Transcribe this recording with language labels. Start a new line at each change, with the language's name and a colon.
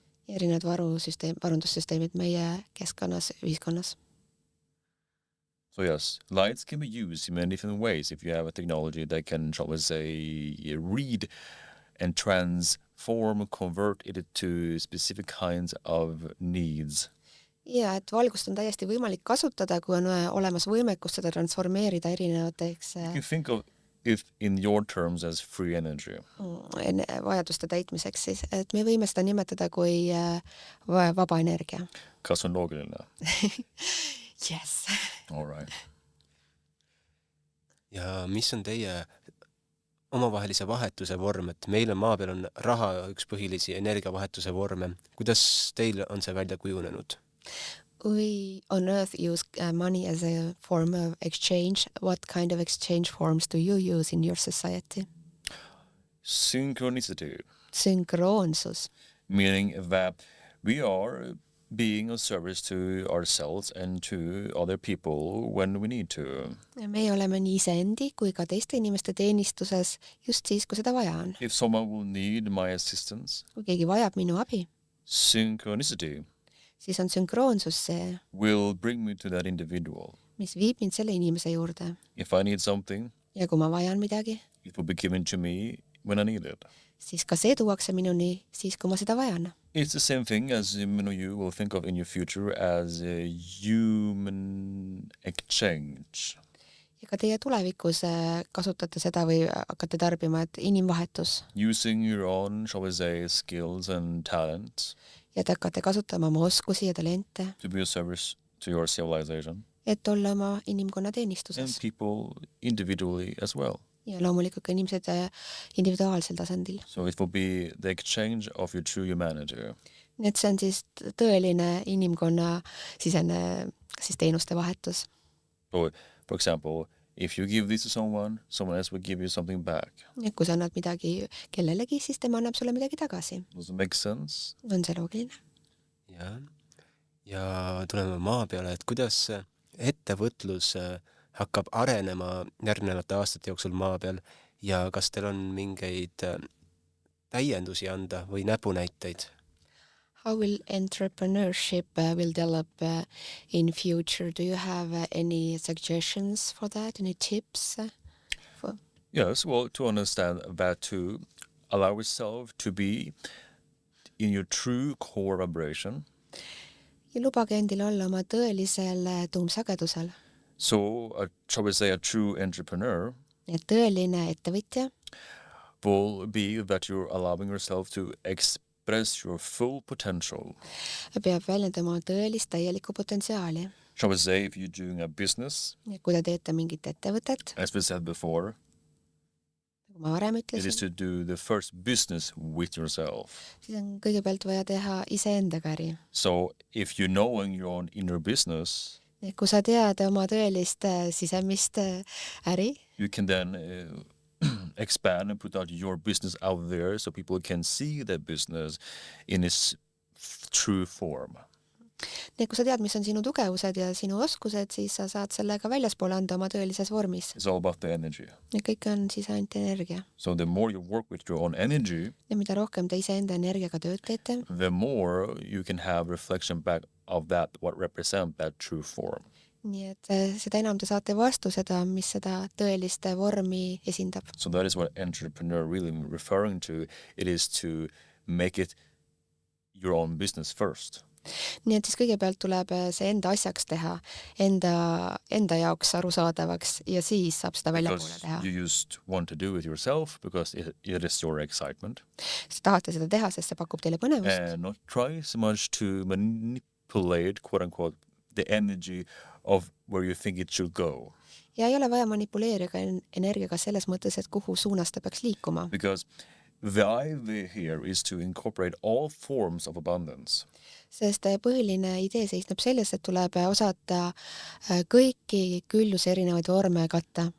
Estonian: ja erinevad varundussüsteemid meie keskkonnas, ühiskonnas.
English: So yes, lights can be used in many different ways if you have a technology that can, shall we say, read and transform, convert it to specific kinds of needs.
Estonian: Ja et valgust on täiesti võimalik kasutada, kui on olemas võimekus seda transformeerida erinevateks
English: You can think of it in your terms as free energy.
Estonian: vajaduste täitmiseks siis, et me võime seda nimetada kui vaba energia. Kas on loogiline?
English: Yes. All right.
Estonian: ja mis on teie omavahelise vahetuse vorm, et meil on maa peal on raha üks põhilisi energiavahetuse vorme. Kuidas teil on see välja kujunenud?
English: We on Earth use money as a form of exchange. What kind of exchange forms do you use in your society? Synchronicity,
Estonian: Sünkroonsus.
English: meaning that we are being of service to ourselves and to other people when we need to.
Estonian: Meie oleme nii iseendi kui ka teiste inimeste teenistuses just siis, kui seda vaja on.
English: If someone will need my assistance,
Estonian: Kui keegi vajab minu abi,
English: synchronicity
Estonian: siis on sünkroonsus see,
English: will bring me to that individual.
Estonian: mis viib mind selle inimese juurde.
English: If I need something,
Estonian: Ja kui ma vajan midagi,
English: it will be given to me when I need it.
Estonian: siis ka see tuuakse minuni siis, kui ma seda vajan.
English: It's the same thing as you will think of in your future as a human exchange.
Estonian: Ja ka teie tulevikus kasutate seda või hakkate tarbima, et inimvahetus.
English: Using your own, shall we say, skills and talents
Estonian: Ja te hakkate kasutama oma oskusi ja talente,
English: to be of service to your civilization
Estonian: et olla oma inimkonna
English: and
Estonian: teenistuses.
English: people individually as well.
Estonian: Ja loomulikult ka inimesed individuaalsel tasandil.
English: So it will be the exchange of your true humanity.
Estonian: Nii et see on siis tõeline inimkonna sisene siis teenuste vahetus.
English: So, for example, if you give this to someone else will give you something back.
Estonian: Ja kui sa annad midagi kellelegi, siis tema annab sulle midagi tagasi.
English: Does it make sense?
Estonian: On see loogiline? jah. ja tuleme maa peale, et kuidas ettevõtlus hakkab arenema järgnevate aastate jooksul maa peal ja kas teil on mingeid täiendusi anda või näpunäiteid?
English: How will entrepreneurship will develop in future? Do you have any suggestions for that? Any tips? Yes, well, to understand that to allow yourself to be in your true core vibration.
Estonian: Ja lubage endil olla oma tõelisel tuumsagedusel.
English: So, shall we say, a true entrepreneur
Estonian: Ja tõeline ettevõtja
English: will be that you're allowing yourself to express your full potential.
Estonian: peab väljendama tõelist täielikku potentsiaali.
English: Shall we say, if you're doing a business,
Estonian: Ja kui te teete mingit ettevõtet,
English: as we said before,
Estonian: nagu ma varem
English: it is
Estonian: ütlesin,
English: to do the first business with yourself.
Estonian: siis on kõigepealt vaja teha iseendaga äri.
English: So, if you know in your own inner business,
Estonian: Ja kui sa tead oma tõelist sisemist äri,
English: you can then expand and put out your business out there so people can see that business in its true form.
Estonian: nii kui sa tead, mis on sinu tugevused ja sinu oskused, siis sa saad sellega väljaspoole anda oma tõelises vormis.
English: It's all about the energy.
Estonian: Ja kõik on siis ainult energia.
English: So the more you work with your own energy,
Estonian: Ja mida rohkem te iseenda energiaga tööd teete,
English: the more you can have reflection back of that, what represent that true form.
Estonian: nii et seda enam te saate vastu seda, mis seda tõelist vormi esindab.
English: So that is what entrepreneur really referring to. It is to make it your own business first.
Estonian: Nii et siis kõigepealt tuleb see enda asjaks teha, enda jaoks arusaadavaks ja siis saab seda väljapoole
English: Because
Estonian: teha.
English: you just want to do it yourself because it is your excitement.
Estonian: Siis tahate seda teha, sest see pakub teile põnevust.
English: And not try so much to manipulate, quote unquote, the energy of where you think it should go.
Estonian: Ja ei ole vaja manipuleerida energiaga selles mõttes, et kuhu suunas ta peaks liikuma.
English: Because the idea here is to incorporate all forms of abundance.
Estonian: Sest põhiline idee seisneb selles, et tuleb osata kõiki külluse erinevaid vorme katta.